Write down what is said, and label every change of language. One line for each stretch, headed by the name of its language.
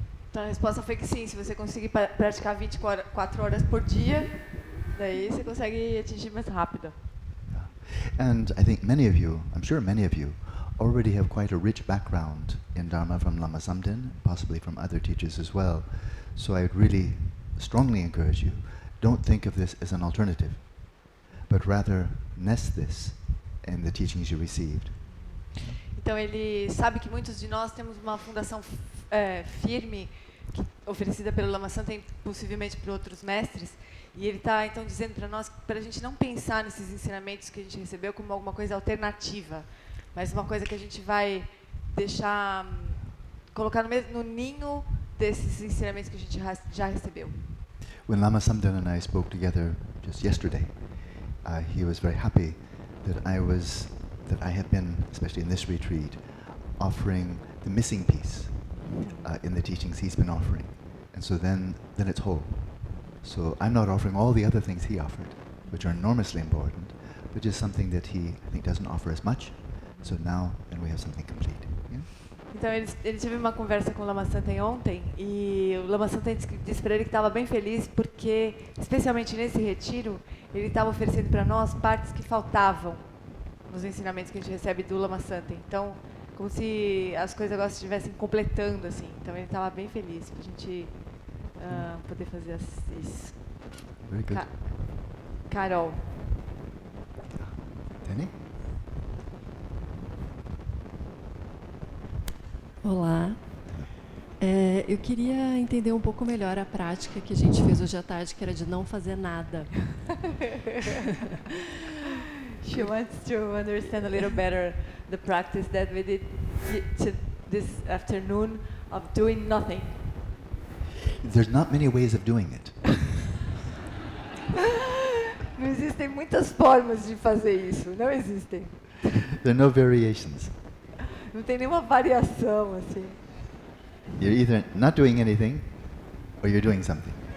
Portuguese: Então, a resposta foi que sim, se você conseguir praticar 24 horas por dia, daí você consegue atingir mais rápido.
English: And I think I'm sure many of you, already have quite a rich background in Dharma from Lama Samden, possibly from other teachers as well. So I would really strongly encourage you, don't think of this as an alternative, but rather nest this in the teachings you received.
Portuguese: Então ele sabe que muitos de nós temos uma fundação firme, oferecida pelo Lama Samden e possivelmente por outros mestres, e ele está então dizendo para nós, para a gente não pensar nesses ensinamentos que a gente recebeu como alguma coisa alternativa, mas uma coisa que a gente vai deixar, colocar no ninho desses ensinamentos que a gente já recebeu.
English: When Lama Samden and I spoke together just yesterday, he was very happy that I have been, especially in this retreat, offering the missing piece in the teachings he's been offering, and so then it's whole. So I'm not offering all the other things he offered, which are enormously important, but just something that he, I think, doesn't offer as much. So now, then we have something complete. Yeah?
Portuguese: Então ele teve uma conversa com o Lama Samden ontem, e o Lama Samden disse para ele que estava bem feliz porque, especialmente nesse retiro, ele estava oferecendo para nós partes que faltavam nos ensinamentos que a gente recebe do Lama Samden. Então, como se as coisas agora estivessem completando, assim. Então ele estava bem feliz para a gente poder fazer isso.
English: Very good. Carol. Danny?
Portuguese: Olá. Eu queria entender um pouco melhor a prática que a gente fez hoje à tarde, que era de não fazer nada.
English: She wants to understand a little better the practice that we did this afternoon of doing nothing. There's not many ways of doing it.
Portuguese: Não existem muitas formas de fazer isso, não existem.
English: There are no variations.
Portuguese: Não tem nenhuma variação, assim.
English: You're either not doing anything, or you're doing something.